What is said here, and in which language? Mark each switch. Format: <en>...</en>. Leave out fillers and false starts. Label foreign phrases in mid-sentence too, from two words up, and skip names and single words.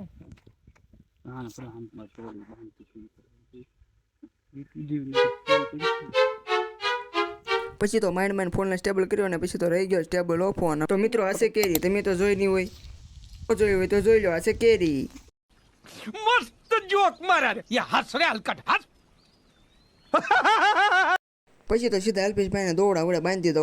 <gu>હા આપણે હાથમાં તોડી બાંધી પછી તો માઇન્ડ ફોનને સ્ટેબલ કર્યો ને પછી તો રહી ગયો સ્ટેબલ ઓ ફોન। તો મિત્રો હશે કેરી, તમે તો જોઈ નહીં હોય, જોઈ હોય તો જોઈ લો, હશે કેરી।</gu> <hi>मस्त जोक मारा रे ये हंस रे हलकट हंस</hi> <gu>પછી તો સીધા અલ્પેશભાઈને દોડા વડે બાંધી દીધો।</gu>